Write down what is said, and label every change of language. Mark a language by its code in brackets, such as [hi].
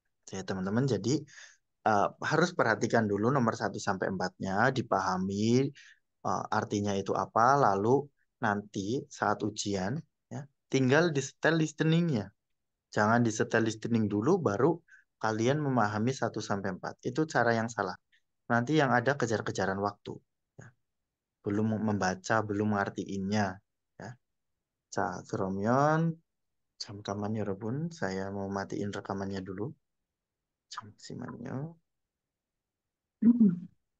[id] Ya teman-teman, jadi harus perhatikan dulu nomor 1 sampai 4-nya, dipahami artinya itu apa, lalu nanti saat ujian ya, tinggal disetel listeningnya. Jangan disetel listening dulu baru kalian memahami 1 sampai 4. Itu cara yang salah. Nanti yang ada kejar-kejaran waktu. Ya. Belum membaca, belum ngertiinnya. Ya. [ko] 자, 그러면 잠깐만요, 여러분. [id] saya mau matiin rekamannya dulu. [ko] 잠시만요.